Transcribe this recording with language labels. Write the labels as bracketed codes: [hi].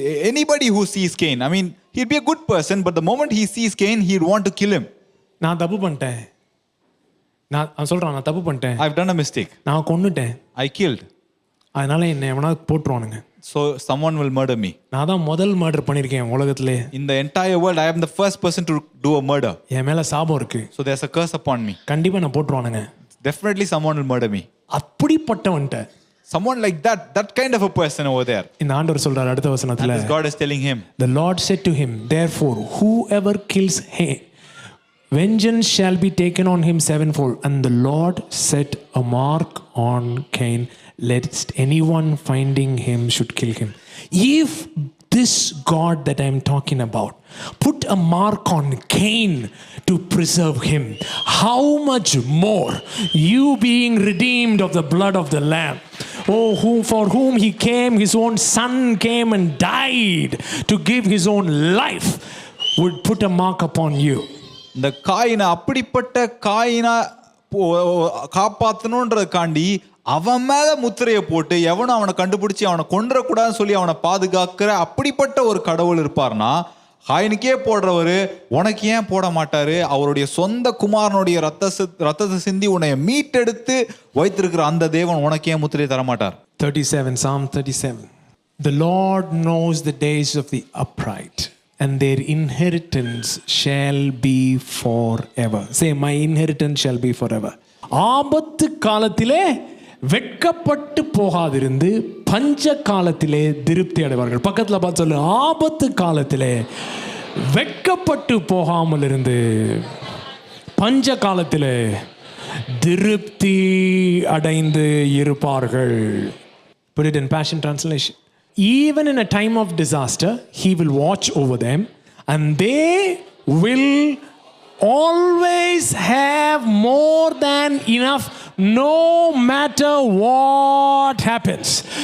[en] Anybody who sees Cain, I mean, he'd be a good person, but the moment he sees Cain, he'd want to kill him. [ta] நான் தப்பு பண்ணிட்டேன். நான் சொல்றேன், நான் தப்பு பண்ணிட்டேன். [en] I've done a mistake. [ta] நான் கொன்னுட்டேன். [en] I killed. [ta] அதனால என்ன எவனா போட்டுருவானுங்க. [en] So someone will murder me. [ta] நான் தான் முதல் மர்டர் பண்ணிருக்கேன் உலகத்திலே. [en] In the entire world, I am the first person to do a murder. [ta] என் மேல சாபம் இருக்கு. [en] So there's a curse upon me. [ta] கண்டிப்பா நான் போட்டுருவானுங்க. [en] Definitely someone will murder me. [ta] அப்படிப்பட்டவன்ட்ட [en] Someone like that kind of a person over there. [ta] இந்த ஆண்டவர் சொல்றார் அடுத்த வசனத்துல. [en] And God is telling him. The Lord said to him, therefore, whoever kills him, vengeance shall be taken on him sevenfold. And the Lord set a mark on Cain, lest anyone finding him should kill him. If this God that I am talking about put a mark on Cain to preserve him, how much more you being redeemed of the blood of the Lamb, for whom he came, his own son came and died to give his own life, would put a mark upon you. [ta] இந்த காயினை அப்படிப்பட்ட காயினா காப்பாற்றணுன்றதுக்காண்டி அவன் மேல முத்திரையை போட்டு எவனும் அவனை கண்டுபிடிச்சி அவனை கொன்றக்கூடாதுன்னு சொல்லி அவனை பாதுகாக்கிற அப்படிப்பட்ட ஒரு கடவுள் இருப்பார்னா, காயினுக்கே போடுறவரு உனக்கு ஏன் போட மாட்டாரு? அவருடைய சொந்த குமாரனுடைய ரத்தத்தை சிந்தி உன்னை மீட்டெடுத்து வைத்திருக்கிற அந்த தேவன் உனக்கு ஏன் முத்திரையை தர மாட்டார்? [en] 37, Psalm 37. The Lord knows the days of the upright, and their inheritance shall be forever. Say, my inheritance shall be forever. [ta] ஆபத்து காலத்திலே வெட்கப்பட்டு போகாதிருந்து பஞ்ச காலத்திலே திருப்தி அடைவார்கள். பக்கத்துல பார்த்து சொல்லு, ஆபத்து காலத்திலே வெட்கப்பட்டு போகாமல் இருந்து பஞ்ச காலத்திலே திருப்தி அடைந்து இருப்பார்கள். [en] Put it in Passion Translation. Even in a time of disaster, he will watch over them, and they will always have more than enough, no matter what happens.